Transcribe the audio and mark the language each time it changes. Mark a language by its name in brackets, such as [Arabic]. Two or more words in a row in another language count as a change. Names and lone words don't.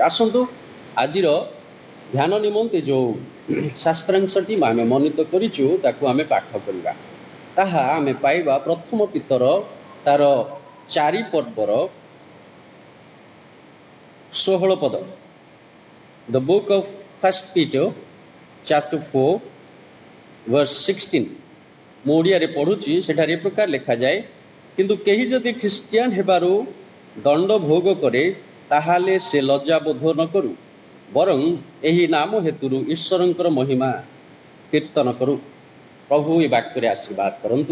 [Odia] ଆସନ୍ତୁ ଆଜିର ଧ୍ୟାନ ନିମନ୍ତେ ଯେଉଁ ଶାସ୍ତ୍ରାଂଶଟି ଆମେ ମନୋନୀତ କରିଛୁ ତାକୁ ଆମେ ପାଠ କରିବା। ତାହା ଆମେ ପାଇବା ପ୍ରଥମ ପିତର ତାର 4 ପର୍ବର 16 ପଦ। [English] The book of 1 Peter chapter 4 verse 16 [Odia] ମୁଁ ଓଡ଼ିଆରେ ପଢ଼ୁଛି। ସେଠାରେ ଏ ପ୍ରକାର ଲେଖାଯାଏ, କିନ୍ତୁ କେହି ଯଦି ଖ୍ରୀଷ୍ଟିଆନ ହେବାରୁ ଦଣ୍ଡ ଭୋଗ କରେ ତାହେଲେ ସେ ଲଜ୍ଜା ବୋଧ ନ କରୁ, ବରଂ ଏହି ନାମ ହେତୁରୁ ଈଶ୍ୱରଙ୍କର ମହିମା କୀର୍ତ୍ତନ କରୁ। ପ୍ରଭୁ ଏ ବାକ୍ୟରେ ଆଶୀର୍ବାଦ କରନ୍ତୁ।